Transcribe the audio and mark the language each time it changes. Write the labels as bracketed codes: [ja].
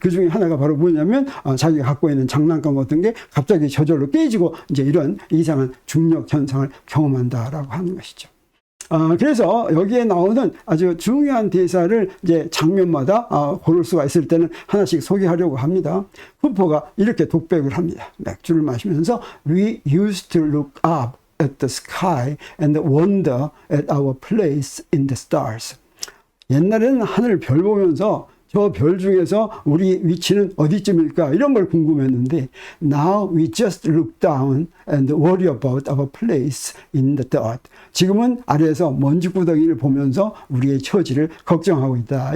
[ko] 그 중에 하나가 바로 뭐냐면, 자기가 갖고 있는 장난감 같은 게 갑자기 저절로 깨지고 이제 이런 이상한 중력 현상을 경험한다라고 하는 것이죠. 그래서 여기에 나오는 아주 중요한 대사를 이제 장면마다 고를 수가 있을 때는 하나씩 소개하려고 합니다. 쿠퍼가 이렇게 독백을 합니다. 맥주를 마시면서 [en] We used to look up at the sky and wonder at our place in the stars. [ko] 옛날에는 하늘 별 보면서 저 별 중에서 우리 위치는 어디쯤일까, 이런 걸 궁금했는데, [en] now we just look down and worry about our place in the dirt. [ko] 지금은 아래에서 먼지구덩이를 보면서 우리의 처지를 걱정하고 있다.